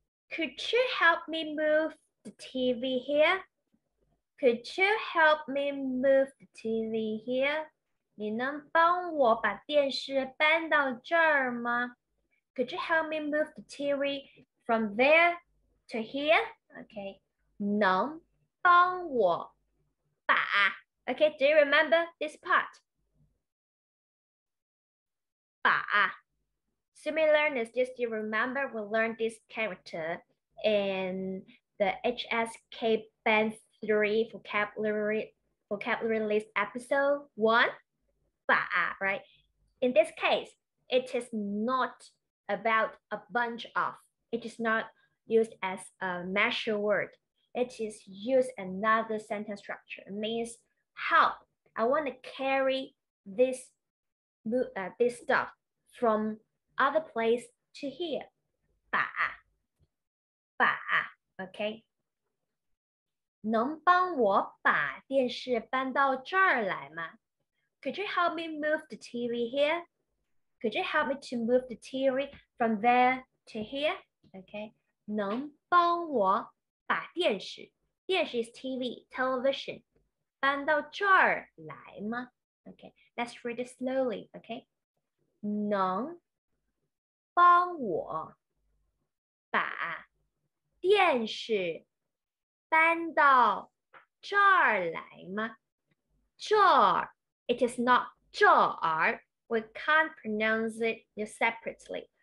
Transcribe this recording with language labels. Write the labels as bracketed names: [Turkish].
[English] Could you help me move the TV here? Could you help me move the TV here? [Chinese] 你能帮我把电视搬到这儿吗？ [English] Could you help me move the TV from there to here? Okay. [Chinese] 能帮我把 [English] Okay, do you remember this part? 把 Sumie learners, just you remember we learned this character in the HSK Band 3 vocabulary list episode 1. 把 right? In this case, it is not about a bunch of. It is not used as a measure word. It is used another sentence structure. It means help. I want to carry this stuff from other place to here. 把 okay? [Chinese] 能帮我把电视搬到这儿来吗？ [English] Could you help me move the TV here? Could you help me to move the TV from there to here? Okay. [Chinese] 能帮我把电视 [English] is TV, television, [Chinese] 搬到这儿来吗? [English] Okay. Let's read it slowly. Okay. [Chinese] 能帮我把电视搬到这儿来吗？ [English] 这儿 It is not 这儿 We can't pronounce it separately.